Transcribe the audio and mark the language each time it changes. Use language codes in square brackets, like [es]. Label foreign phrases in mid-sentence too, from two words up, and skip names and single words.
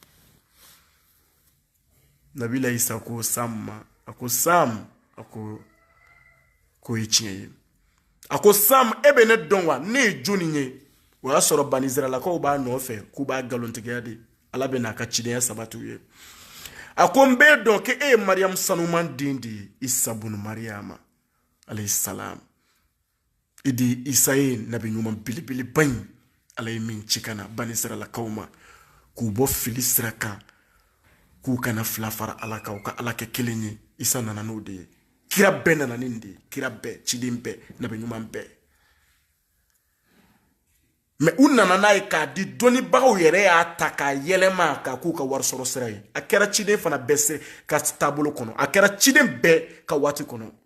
[bm] nabila isa ko sam ma a ko sam a ko ye tiɲɛ ye a ko sam e bɛ ne dɔn wa ne ye jɔnni ye o y'a sɔrɔ bani israɛlakaw b'a nɔfɛ k'u b'a nkalontigiya de ala bɛ n'a ka cidenya sabatiw ye a ko n b'e dɔn k'e ye mariam sanuman den de ye isa bun mariama [ar] alayhi salam [bm] idi isaye nabi ɲuman bilibili baɲi ala ye min ci kana bani israɛlakaw ma k'u bɔ fili sira kan k'u kana fila fara ala kan u ka ala kɛ kelen ye isa nana n'o de ye kira bɛɛ nana nin de ye kira bɛɛ ciden bɛɛ nabi ɲuman bɛɛ mais u nana n'a ye k'a di dɔnnibagaw yɛrɛ y'a ta k'a yɛlɛma k'a k'u ka warisɔrɔ sira ye a kɛra ciden fana bɛɛ se ka taabolo kɔnɔ a kɛra ciden bɛɛ ka waati kɔnɔ